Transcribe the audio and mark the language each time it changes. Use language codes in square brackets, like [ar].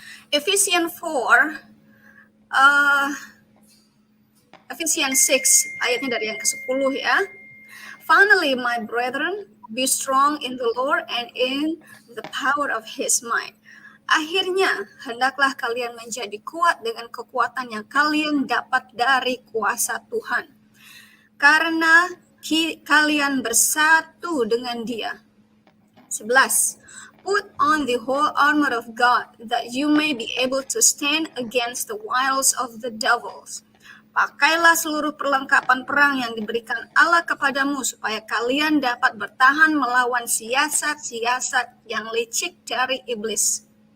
[id] Ephesians 6 ayatnya dari yang ke-10 ya. [en] Finally, my brethren, be strong in the Lord and in the power of his might. [id] Akhirnya, hendaklah kalian menjadi kuat dengan kekuatan yang kalian dapat dari kuasa Tuhan. Karena kalian bersatu dengan Dia. 11. [en] Put on the whole armor of God, that you may be able to stand against the wiles of the devils. [id] Pakailah seluruh perlengkapan perang yang diberikan Allah kepadamu, supaya kalian dapat bertahan melawan siasat-siasat yang licik dari iblis.